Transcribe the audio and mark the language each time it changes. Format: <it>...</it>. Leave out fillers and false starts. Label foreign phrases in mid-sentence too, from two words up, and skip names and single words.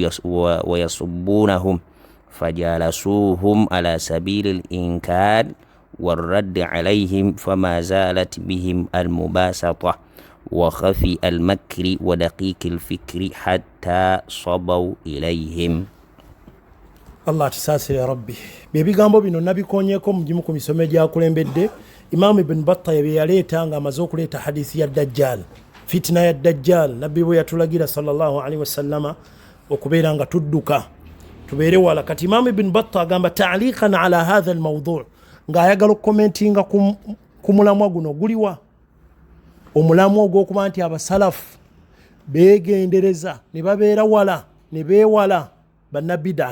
<ar>ويصبونهم فجالسوهم على سبيل الإنكار والرد عليهم فما زالت بهم المباسطة وخفي المكر ودقيق الفكر حتى صبوا إليهم.</ar> <lg>Allah tusasire</lg> <ar>يا رب.</ar> <lg>Byebigambo bino nabikonyeko mugimu ku misomo gyakulembedde. Imam Ibn Battah yebe yaleeta nga amaze okuleeta hadithi ya Dajjal, fitna ya Dajjal. Nabbi bwe yatulagira</lg> <ar>صلى الله عليه وسلم</ar> <lg>okubeera nga tudduka tubeere wala. Kati Imam Ibn Battah agamba</lg> <ar>تعليقا على هذا الموضوع'</ar> <lg>nga ayagala okukomentinga ku mulamwa guno guliwa omulamwa ogw'okuba nti abasalafu beegendereza ne babeera wala ne beewala bannabida.</lg>